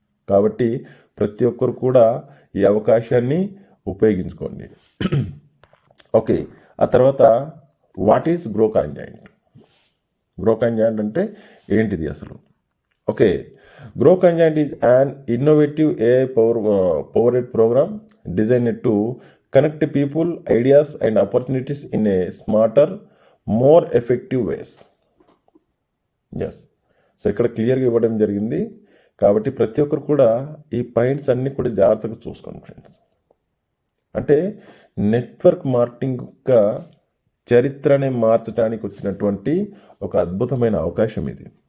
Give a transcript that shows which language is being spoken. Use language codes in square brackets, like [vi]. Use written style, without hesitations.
[te] కాబట్టి ప్రతి ఒక్కరు కూడా ఈ అవకాశాన్ని ఉపయోగించుకోండి. [en] okay, [te] ఆ తర్వాత [en] What is Grow Coin Joint? Grow Coin Joint [te] అంటే ఏంటిది అసలు? [en] Okay, Grow Coin Joint is an innovative AI powered program designed to connect people, ideas and opportunities in a smarter, more effective ways. [te] Yes, so ఇక్కడ క్లియర్గా ఇవ్వడం జరిగింది. కాబట్టి ప్రతి ఒక్కరు కూడా ఈ పాయింట్స్ అన్నీ కూడా జాగ్రత్తగా చూసుకోండి ఫ్రెండ్స్. అంటే నెట్వర్క్ మార్కెటింగ్ యొక్క చరిత్రనే మార్చడానికి వచ్చినటువంటి ఒక అద్భుతమైన అవకాశం ఇది.